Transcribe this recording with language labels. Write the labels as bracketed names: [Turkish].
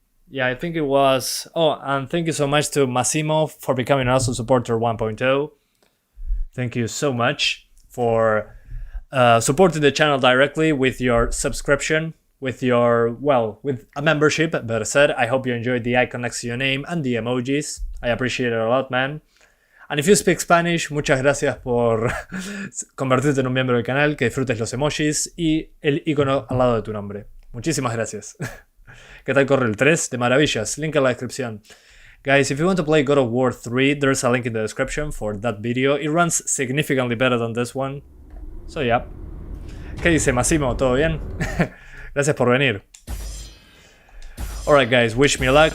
[English] Yeah, I think it was. Oh, and thank you so much to Massimo for becoming also supporter 1.0. Thank you so much for supporting the channel directly with your subscription, with a membership, better said. I hope you enjoyed the icon next to your name and the emojis. I appreciate it a lot, man. And if you speak Spanish, [Spanish] muchas gracias por convertirte en un miembro del canal, que disfrutes los emojis y el icono al lado de tu nombre. Muchísimas gracias. ¿Qué tal corre el 3? De maravillas. Link en la descripción. [English] Guys, if you want to play God of War 3, there's a link in the description for that video. It runs significantly better than this one. So yeah. [Spanish] ¿Qué dice Massimo? ¿Todo bien? Gracias por venir. [English] Alright guys, wish me luck.